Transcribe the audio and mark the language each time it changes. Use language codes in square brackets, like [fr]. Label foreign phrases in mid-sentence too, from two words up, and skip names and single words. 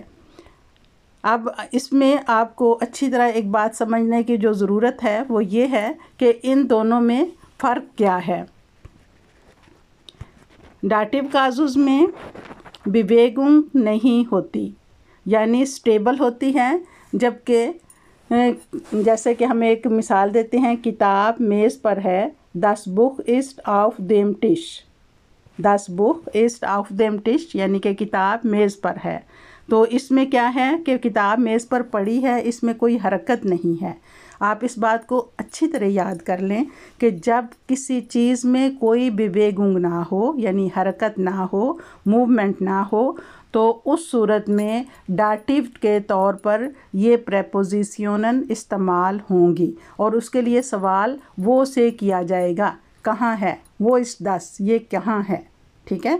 [hi] अब इसमें आपको अच्छी तरह एक बात समझने की जो ज़रूरत है वो ये है कि इन दोनों में फ़र्क क्या है। [de] Dativ Kasus [hi] में बिवेगुंग नहीं होती, यानी स्टेबल होती हैं, जबकि जैसे कि हम एक मिसाल देते हैं, किताब मेज़ पर है, [de] das Buch ist auf dem Tisch। das Buch ist auf dem Tisch [hi] यानी कि किताब मेज़ पर है। तो इसमें क्या है कि किताब मेज़ पर पड़ी है, इसमें कोई हरकत नहीं है। आप इस बात को अच्छी तरह याद कर लें कि जब किसी चीज़ में कोई बिवेगुंग ना हो, यानी हरकत ना हो, मूवमेंट ना हो, तो उस सूरत में डाटिव के तौर पर ये प्रेपोजिशनन इस्तेमाल होंगी और उसके लिए सवाल वो से किया जाएगा, कहाँ है वो, इस दस ये कहाँ है, ठीक है।